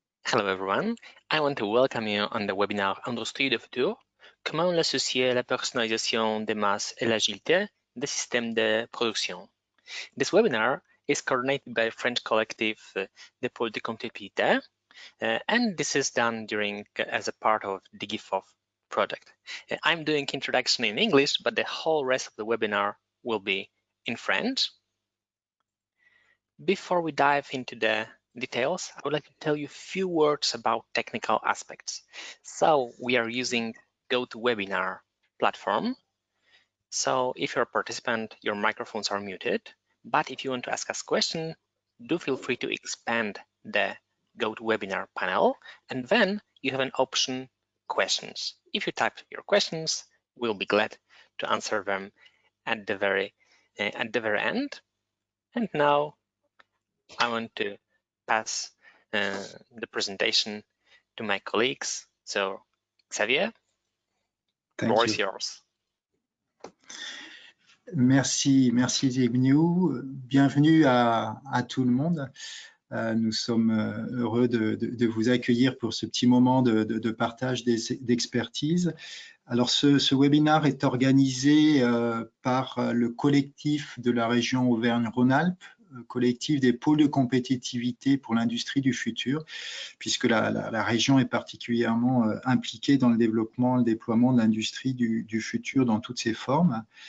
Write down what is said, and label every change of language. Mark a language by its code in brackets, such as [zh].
[en] Hello everyone, I want to welcome you on the webinar Industrie du futur, comment l'associer à la personnalisation des masses et l'agilité des systèmes de production. This webinar is coordinated by French collective des pôles de comptabilité, and this is done as a part of the GIFOF project. I'm doing introduction in English, but the whole rest of the webinar will be in French. Before we dive into the details, I would like to tell you a few words about technical aspects. So we are using GoToWebinar platform. So if you're a participant, your microphones are muted. But if you want to ask us questions, do feel free to expand the GoToWebinar panel, and then you have an option questions. If you type your questions, we'll be glad to answer them at the very end. And now I want to pass the presentation to my colleagues. So, Xavier, the floor is yours. [fr] Merci Zygmunt. Bienvenue à tout le monde. Nous sommes heureux de vous accueillir pour ce petit moment de partage d'expertise. Alors, ce webinaire est organisé par le collectif de la région Auvergne-Rhône-Alpes, collectif des pôles de compétitivité pour l'industrie du futur, puisque la région est particulièrement impliquée dans le développement, le déploiement de l'industrie du futur dans toutes ses formes.